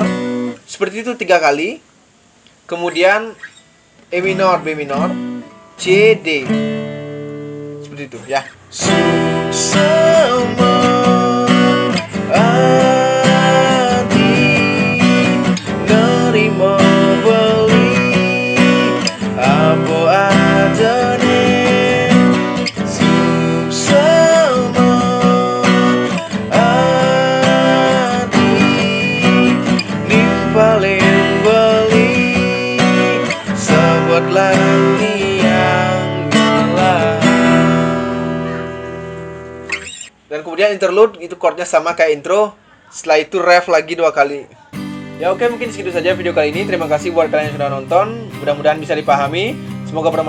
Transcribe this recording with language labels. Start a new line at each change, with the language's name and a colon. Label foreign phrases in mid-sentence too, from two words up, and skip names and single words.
Indonesian: Seperti itu 3 kali. Kemudian E minor, B minor, C, D. Seperti itu ya.
Balinese: Suksema Adi nerima beli
Indonesian: apa adanya.
Balinese: Suksema Adi nimpalin beli
Indonesian: sebut lagi yang gelar. Dan kemudian interlude itu chordnya sama kayak intro. Setelah itu ref lagi 2 kali. Ya oke, mungkin segitu saja video kali ini. Terima kasih buat kalian yang sudah nonton. Mudah-mudahan bisa dipahami.